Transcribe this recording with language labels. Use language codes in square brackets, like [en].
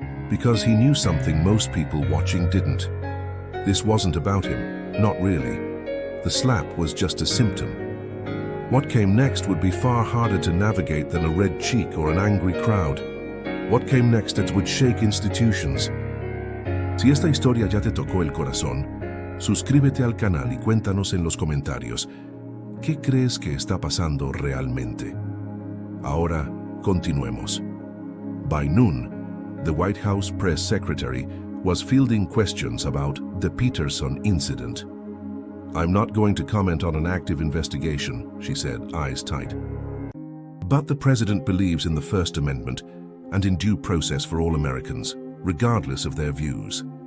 [en] Because he knew something most people watching didn't. This wasn't about him, not really. The slap was just a symptom. What came next would be far harder to navigate than a red cheek or an angry crowd. What came next would shake institutions. [es] Si esta historia ya te tocó el corazón, suscríbete al canal y cuéntanos en los comentarios, ¿qué crees que está pasando realmente? Ahora, continuemos. [en] By noon, the White House press secretary was fielding questions about the Peterson incident. I'm not going to comment on an active investigation, she said, eyes tight. But the president believes in the First Amendment and in due process for all Americans, regardless of their views.